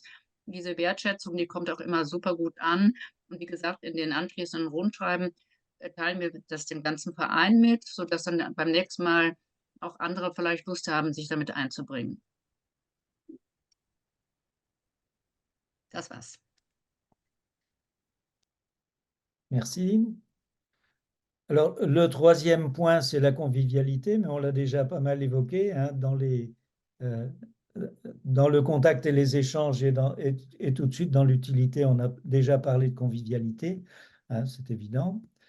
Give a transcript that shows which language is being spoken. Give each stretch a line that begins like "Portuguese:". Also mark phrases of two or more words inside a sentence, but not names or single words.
German: Diese Wertschätzung, die kommt auch immer super gut an. Und wie gesagt, in den anschließenden Rundschreiben teilen wir das dem ganzen Verein mit, sodass dann beim nächsten Mal auch andere vielleicht Lust haben, sich damit einzubringen. Das war's.
French: Merci. Alors, le troisième point, c'est la convivialité, mais on l'a déjà pas mal évoqué, hein, euh, dans le contact et les échanges et tout de suite dans l'utilité, on a déjà parlé de convivialité, hein, c'est évident.